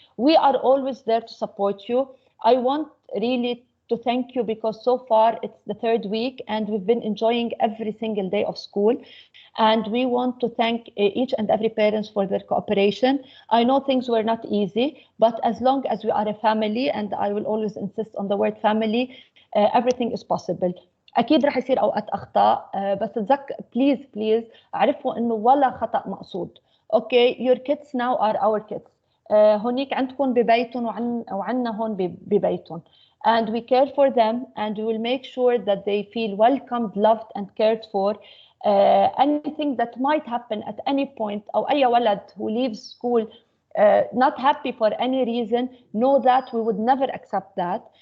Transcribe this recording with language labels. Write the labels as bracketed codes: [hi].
[en] We are always there to support you. I want really to thank you because so far it's the third week and we've been enjoying every single day of school. And we want to thank each and every parents for their cooperation. I know things were not easy, but as long as we are a family, and I will always insist on the word family, everything is possible. [ar] اكيد رح يصير اوقات اخطاء بس بليز عرفوا انه ولا خطا مقصود. [en] Okay your kids now are our kids. [ar] هونيك عندكم ببيتهم وعنا هون ببيتهم, [en] and we care for them and we will make sure that they feel welcomed, loved and cared for. Anything that might happen at any point, [ar] أو أي ولد [en] who leaves school not happy for any reason, know that we would never accept that.